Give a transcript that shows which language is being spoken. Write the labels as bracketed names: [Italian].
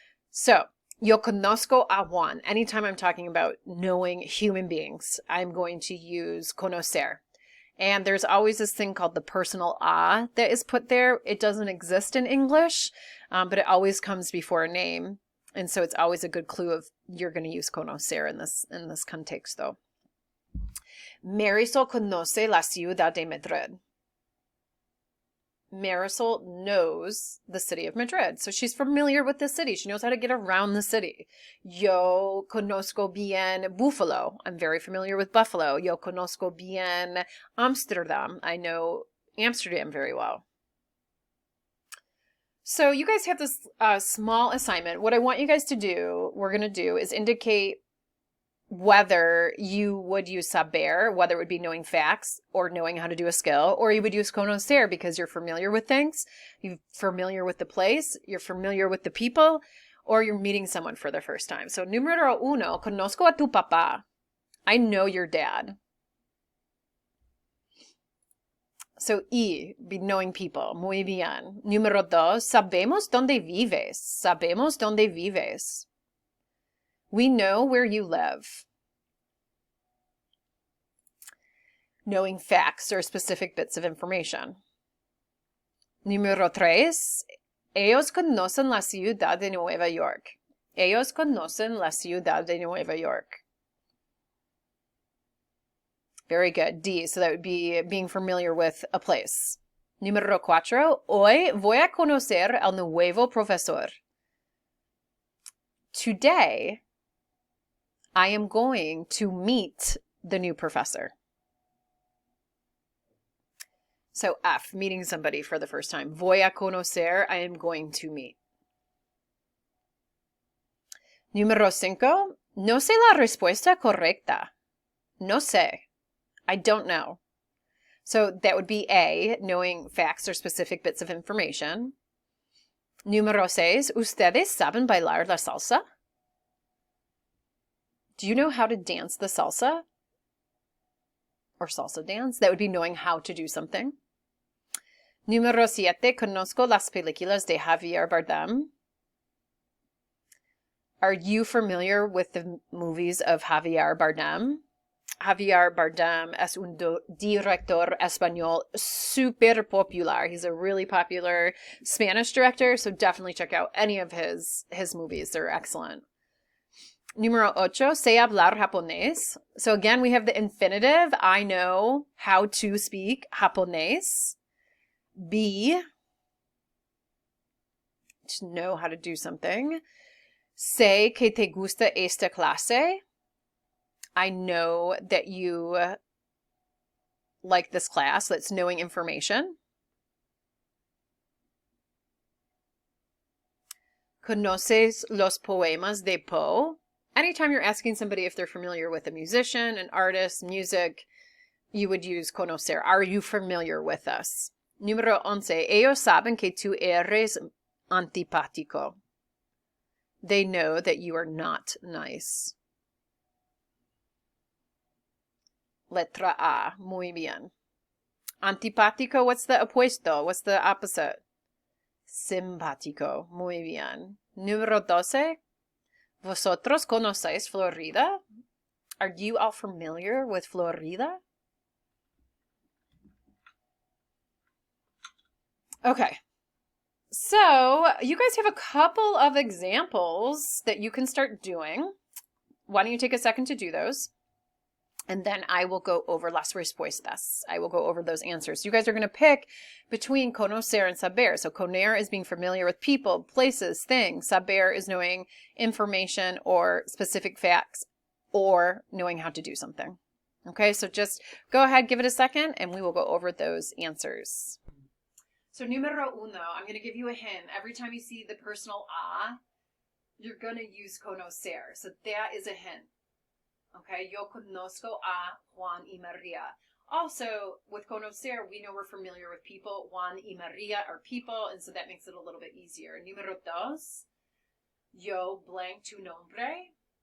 [English] So [Spanish] yo conozco a Juan. [English] Anytime I'm talking about knowing human beings, I'm going to use conocer. And there's always this thing called the personal a that is put there. It doesn't exist in English, but it always comes before a name. And so it's always a good clue of you're going to use conocer in this contexto. [Spanish] Marisol conoce la ciudad de Madrid. [English] Marisol knows the city of Madrid. So she's familiar with the city. She knows how to get around the city. [Spanish] Yo conozco bien Buffalo. [English] I'm very familiar with Buffalo. [Spanish] Yo conozco bien Amsterdam. [English] I know Amsterdam very well. So you guys have this small assignment. What I want you guys to do, we're going to do, is indicate whether you would use saber, whether it would be knowing facts or knowing how to do a skill, or you would use conocer because you're familiar with things, you're familiar with the place, you're familiar with the people, or you're meeting someone for the first time. [Spanish] So número uno, conozco a tu papá. [English] I know your dad. So be knowing people. [Spanish] Muy bien. Número dos, sabemos dónde vives. Sabemos dónde vives. [English] We know where you live. Knowing facts or specific bits of information. [Spanish] Número tres, ellos conocen la ciudad de Nueva York. Ellos conocen la ciudad de Nueva York. [English] Very good. D, so that would be being familiar with a place. [Spanish] Número cuatro, hoy voy a conocer al nuevo profesor. [English] Today, I am going to meet the new professor. So F, meeting somebody for the first time. [Spanish] Voy a conocer, [English] I am going to meet. [Spanish] Número cinco, no sé la respuesta correcta. No sé. [English] I don't know. So that would be A, knowing facts or specific bits of information. [Spanish] Número seis, ¿ustedes saben bailar la salsa? [English] Do you know how to dance the salsa? or salsa dance. That would be knowing how to do something. [Spanish] Número 7, conozco las películas de Javier Bardem. [English] Are you familiar with the movies of Javier Bardem? [Spanish] Javier Bardem es un director español super popular. [English] He's a really popular Spanish director, so definitely check out any of his movies. They're excellent. [Spanish] Número 8, sé hablar japonés. [English] So again, we have the infinitive. I know how to speak japonés. B, to know how to do something. [Spanish] Sé que te gusta esta clase. [English] I know that you like this class. That's knowing information. [Spanish] Conoces los poemas de Poe. [English] Anytime you're asking somebody if they're familiar with a musician, an artist, music, you would use conocer. Are you familiar with us? [Spanish] Número 11. Ellos saben que tú eres antipático. [English] They know that you are not nice. [Spanish] Letra A. Muy bien. [English] Antipático, what's the opuesto? What's the opposite? [Spanish] Simpático. Muy bien. Número 12. ¿Vosotros conocéis Florida? [English] Are you all familiar with Florida? Okay. So you guys have a couple of examples that you can start doing. Why don't you take a second to do those? And then I will go over [Spanish] las respuestas. [English] I will go over those answers. You guys are going to pick between conocer and saber. So conocer is being familiar with people, places, things. Saber is knowing information or specific facts or knowing how to do something. Okay, so just go ahead, give it a second, and we will go over those answers. So [Spanish] numero uno, [English] I'm going to give you a hint. Every time you see the personal a, you're going to use conocer. So that is a hint. Okay, [Spanish] yo conozco a Juan y Maria. [English] Also, with conocer, we know we're familiar with people. Juan y Maria are people, and so that makes it a little bit easier. [Spanish] Número dos, yo blank tu nombre.